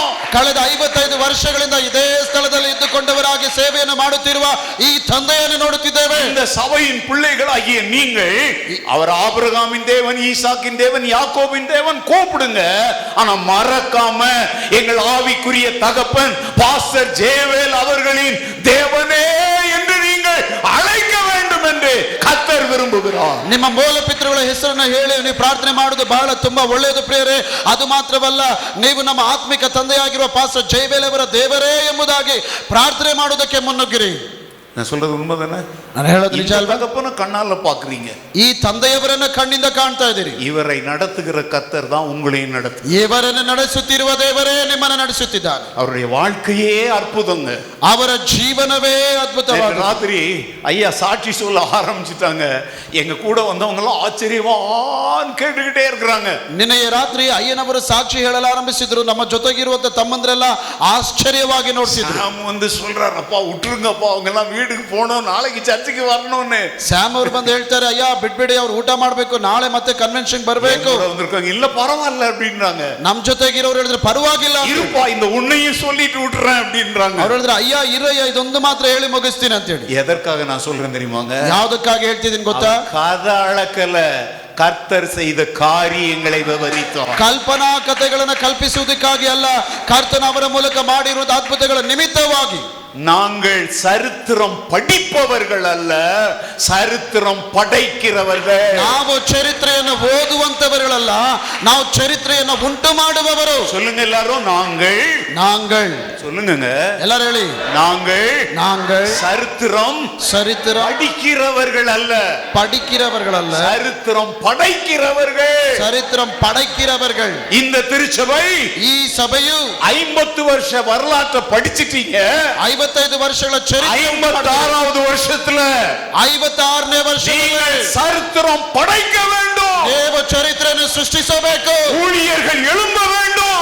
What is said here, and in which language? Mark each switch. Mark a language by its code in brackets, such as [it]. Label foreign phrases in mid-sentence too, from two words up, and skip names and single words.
[kn] ಕಳೆದ 55 ವರ್ಷಗಳಿಂದ ಇದೇ ಸ್ಥಳದಲ್ಲಿ ಇದ್ದುಕೊಂಡವರಾಗಿ ಸೇವೆಯನ್ನು ಮಾಡುತ್ತಿರುವ ಈ ತಂದೆಯನ್ನು ನೋಡುತ್ತಿದ್ದೇವೆ. [ta] இந்த சபையின் பிள்ளைகளாகிய நீங்கள் அவர் ஆபிரகாமின் தேவன், ஈசாக்கின் தேவன், யாக்கோபின் தேவன் கூப்பிடுங்க, ஆனா மறக்காம எங்கள் ஆவிக்குரிய தகப்பன் பாஸ்டர் ஜேவேல் அவர்களின் தேவனே என்று நீங்கள் அழைக்க வேண்டும் என்று கர்த்தர் விரும்புகிறார். [kn] ನಿಮ್ಮ ಮೂಲ ಪಿತೃಗಳ ಹೆಸರನ್ನು ಹೇಳಿ ನೀವು ಪ್ರಾರ್ಥನೆ ಮಾಡುವುದು ಬಹಳ ತುಂಬಾ ಒಳ್ಳೆಯದು ಪ್ರಿಯರೇ. ಅದು ಮಾತ್ರವಲ್ಲ, ನೀವು ನಮ್ಮ ಆತ್ಮಿಕ ತಂದೆಯಾಗಿರುವ ಪಾಸ್ಟರ್ ಜಯವೇಲ್ ಅವರ ದೇವರೇ ಎಂಬುದಾಗಿ ಪ್ರಾರ್ಥನೆ ಮಾಡುವುದಕ್ಕೆ ಮುನ್ನುಗ್ಗಿರಿ. [ta] நான் சொல்றது உண்மைதானே? [kn] ನಾನು ಹೇಳೋದು ನಿಜ ಅಲ್ವಾ? [ta] தகப்பனை கண்ணால பாக்குறீங்க, [kn] ಈ ತಂದೆಯವರನ್ನ ಕಣ್ಣಿಂದ ಕಾಣ್ತಾ ಇದ್ದೀರಿ. [ta] இவரை நடத்துகிற கர்த்தர் தான் உங்களையும் நடத்து. [kn] ಇವರನ್ನು ನಡೆಸುತ್ತಿರುವ ದೇವರೇ ನಿಮ್ಮನ್ನು ನಡೆಸುತ್ತಿದ್ದಾನೆ. [ta] அவருடைய வாழ்க்கையே அற்புதங்க. [kn] ಅವರ ಜೀವನವೇ ಅದ್ಭುತವಾಗಿದೆ. [ta] ராத்திரி ஐயா சாட்சி சொல்ல ஆரம்பிச்சுட்டாங்க. எங்க கூட வந்தவங்க எல்லாம் ஆச்சரியமான்னு கேட்டுக்கிட்டே இருக்கிறாங்க. [kn] ನಿನ್ನೆಯ ರಾತ್ರಿ ಅಯ್ಯನವರು ಸಾಕ್ಷಿ ಹೇಳಲು ಆರಂಭಿಸಿದ್ರು. ನಮ್ಮ ಜೊತೆಗಿರುವಂತ ತಮ್ಮಂದ್ರೆಲ್ಲ ಆಶ್ಚರ್ಯವಾಗಿ ನೋಡ್ತಿದ್ರು. [ta] சாம் வந்து சொல்றாரு, அப்பா விட்டுருங்கப்பா, அவங்க எல்லாம் வீட்டுக்கு போகணும், நாளைக்கு சர்ச்சுக்கு வரணும்னு. [kn] ಸ್ಯಾಮ್ ಅವರು ಬಂದು ಹೇಳ್ತಾರೆ, ಅಯ್ಯ ಬಿಟ್ಬಿಡಿ, ಅವ್ರು ಊಟ ಮಾಡ್ಬೇಕು, ನಾಳೆ ಮತ್ತೆ ಕನ್ವೆನ್ಷನ್ ಬರಬೇಕು. [ta] இல்ல பரவாயில்ல அப்படின்றாங்க. [kn] ನಮ್ ಜೊತೆಗಿರೋರು ಹೇಳಿದ್ರೆ ಪರವಾಗಿಲ್ಲ, [ta] இருப்பா இந்த உன்னையும் சொல்லிட்டு விட்டுறேன் அப்படின்றாங்க. [kn] ಅವ್ರು ಹೇಳಿದ್ರೆ, ಅಯ್ಯ ಇರಯ್ಯ, ಇದೊಂದು ಮಾತ್ರ ಹೇಳಿ ಮುಗಿಸ್ತೀನಿ ಅಂತ ಹೇಳಿ. [ta] எதற்காக நான் சொல்றேன் தெரியுமாங்க? [kn] ಯಾವ್ದಕ್ಕಾಗಿ ಹೇಳ್ತಿದ್ದೀನಿ ಗೊತ್ತಾ? [ta] கதை அளக்கல, கர்த்தர் செய்த காரியங்களை விவரித்தார். [kn] ಕಲ್ಪನಾ ಕಥೆಗಳನ್ನು ಕಲ್ಪಿಸುವುದಕ್ಕಾಗಿ ಅಲ್ಲ, ಕರ್ತನ ಅವರ ಮೂಲಕ ಮಾಡಿರುವಂತಹ ಅದ್ಭುತಗಳ ನಿಮಿತ್ತವಾಗಿ. [ta] நாங்கள் சரித்திரம் படிப்பவர்கள் அல்ல, சரித்திரம் படைக்கிறவர்கள். [kn] ನಾವು ಚರಿತ್ರೆಯನ್ನು ಓದುವಂತವர்களಲ್ಲ, ನಾವು ಚರಿತ್ರೆಯನ್ನು ಉಂಟು ಮಾಡುವವರು. [ta] சொல்லுங்க எல்லாரும், நாங்கள். நாங்கள் சொல்லுங்க எல்லாரும் ಹೇಳಿ, நாங்கள். நாங்கள் சரித்திரம் படிக்கிறவர்கள் அல்ல, படிக்கிறவர்கள் அல்ல, சரித்திரம் படைக்கிறவர்கள். சரித்திரம் படைக்கிறவர்கள். இந்த திருச்சபை, [kn] ಈ ಸಭೆಯು [ta] 50 வருஷ வரலாற்றை படிச்சிட்டீங்க. [kn] 55 ವರ್ಷಗಳ ಚರಿತ್ರೆ, [ta] 56வது வருஷத்துல [kn] 56ನೇ ವರ್ಷದಲ್ಲಿ [ta] சரித்திரம் படைக்க வேண்டும். [kn] ದೇವ ಚರಿತ್ರೆಯನ್ನು ಸೃಷ್ಟಿಸಬೇಕು. [ta] ஊழியர்கள் எழும்ப வேண்டும்,